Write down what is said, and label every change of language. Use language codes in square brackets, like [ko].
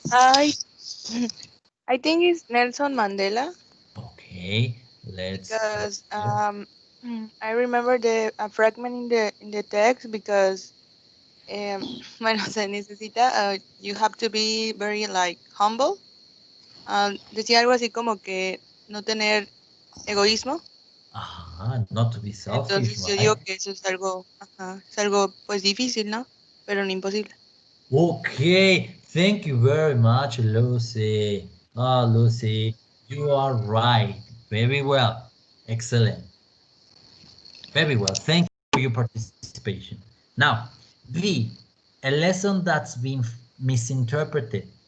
[en] Yes, I think it's Nelson Mandela Okay. Let's check because here. I remember the a fragment in the text because [es] bueno, se necesita [en] you have to be very like humble. [es] Decía algo así como que no tener egoísmo. [en] Not to be selfish, [es] Entonces yo digo [en] right? [es] que eso es algo pues difícil, ¿no? Pero no imposible. [en] Okay, thank you very much, Lucy. Ah, Lucy, you are right. Very well. Excellent. Very well. Thank you for your participation. Now, V, a lesson that's been misinterpreted.